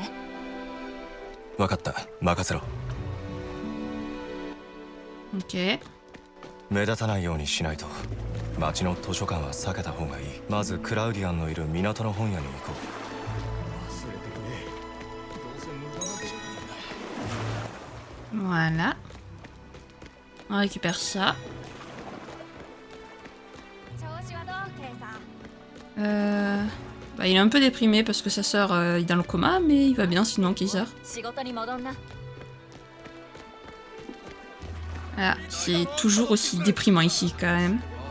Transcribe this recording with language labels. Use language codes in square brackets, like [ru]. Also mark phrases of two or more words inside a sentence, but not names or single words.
[ja] 分かった、任せろ。 Ok. 目立たないようにしないと。町の図書館は避けた方がいい。まずクラウディアンのいる港の本屋に行こ [fr] う。Voilà. On récupère ça. Bah, il est un peu déprimé parce que sa sœur est dans le coma, mais il va bien sinon Kaiser. Ah, c'est toujours aussi déprimant ici quand même.